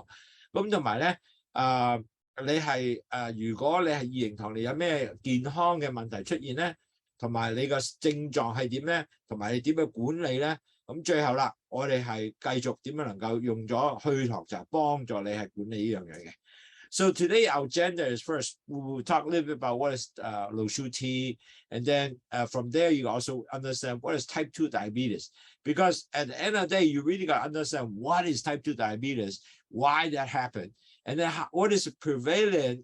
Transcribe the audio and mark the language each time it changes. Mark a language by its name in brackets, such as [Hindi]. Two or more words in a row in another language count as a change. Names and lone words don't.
[Cantonese] 咁同埋咧你係如果你係二型糖尿有咩健康嘅問題出現咧，同埋你個症狀係點咧，同埋你點樣管理咧？咁最後啦，我哋係繼續點樣能夠用咗去糖茶幫助你係管理呢樣嘢嘅。 [English] So today our agenda is first we will talk a little bit about what is Lowsutea, and then from there you also understand what is type 2 diabetes. Because at the end of the day, you really got to understand what is type 2 diabetes, why that happened, and then what is prevalent.